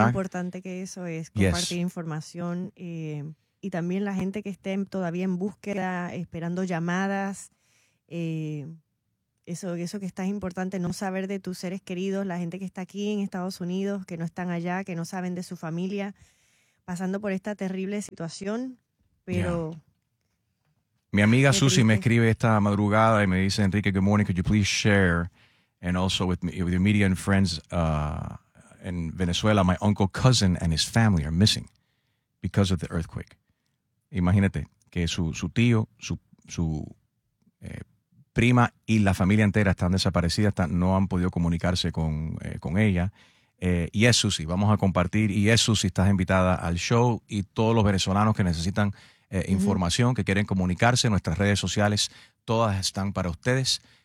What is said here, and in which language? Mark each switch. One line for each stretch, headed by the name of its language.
Spanish: Más importante que eso es compartir información y también la gente que esté todavía en búsqueda, esperando llamadas. Eso que está importante, no saber de tus seres queridos, la gente que está aquí en Estados Unidos, que no están allá, que no saben de su familia, pasando por esta terrible situación, pero... Mi amiga Susie me escribe esta madrugada y me dice, Enrique,
English: good morning, could you please share, and also with your media and friends in Venezuela, my uncle, cousin, and his family are missing because of the earthquake.
Spanish: Imagínate que su tío, su prima y la familia entera están desaparecidas, no han podido comunicarse con ella. Y es Susi, vamos a compartir. Y es Susi, estás invitada al show y todos los venezolanos que necesitan información, que quieren comunicarse, nuestras redes sociales, todas están para ustedes.